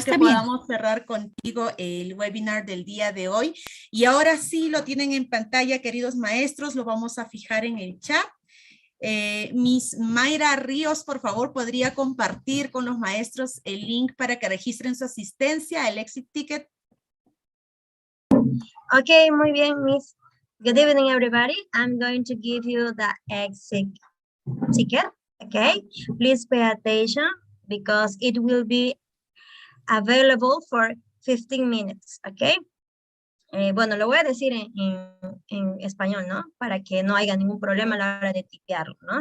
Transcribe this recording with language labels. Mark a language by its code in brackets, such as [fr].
[es] que podamos cerrar contigo el webinar del día de hoy. Y ahora sí lo tienen en pantalla, queridos maestros, lo vamos a fijar en el chat. Miss Mayra Ríos, por favor, podría compartir con los maestros el link para que registren su asistencia, el exit ticket. Okay, muy bien, Miss. [en] Good evening, everybody. I'm going to give you the exit ticket, okay? Please pay attention because it will be available for 15 minutes, okay? [es] Bueno, lo voy a decir en español, ¿no? Para que no haya ningún problema a la hora de tipearlo, ¿no?